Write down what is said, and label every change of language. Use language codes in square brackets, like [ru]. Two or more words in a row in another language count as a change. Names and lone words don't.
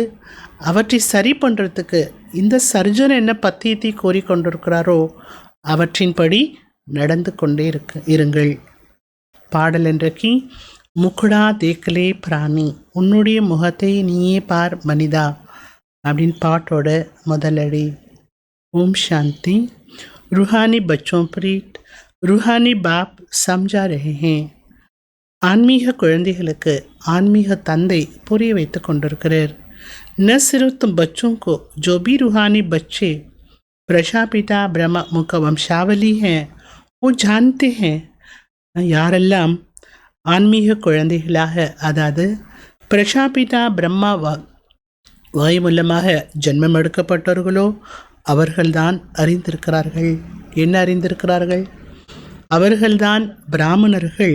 [ta] அவற்றை சரி பண்ணுறதுக்கு இந்த சர்ஜன் என்ன பத்தியத்தை கோரிக்கொண்டிருக்கிறாரோ அவற்றின்படி நடந்து கொண்டே இருங்கள். பாடல் என்றைக்கு [hi] मुखड़ा देखले प्राणी, [ta] உன்னுடைய முகத்தை நீயே பார் மனிதா அப்படின்னு பாட்டோட முதலடி. ஓம் சாந்தி. [hi] रूहानी बच्चों पर रूहानी बाप समझा रहे हैं. [ta] ஆன்மீக குழந்தைகளுக்கு ஆன்மீக தந்தை புரிய வைத்து கொண்டிருக்கிறார். [hi] न सिर्फ तुम बच्चों को जो भी रूहानी बच्चे प्रजापिता ब्रह्म मुख वंशावली हैं वो जानते हैं. [ta] யாரெல்லாம் ஆன்மீக குழந்தைகளாக, அதாவது பிரஜாபிதா பிரம்மா வாய் மூலமாக ஜென்மம் எடுக்கப்பட்டவர்களோ அவர்கள்தான் அறிந்திருக்கிறார்கள். என்ன அறிந்திருக்கிறார்கள்? அவர்கள்தான் பிராமணர்கள்.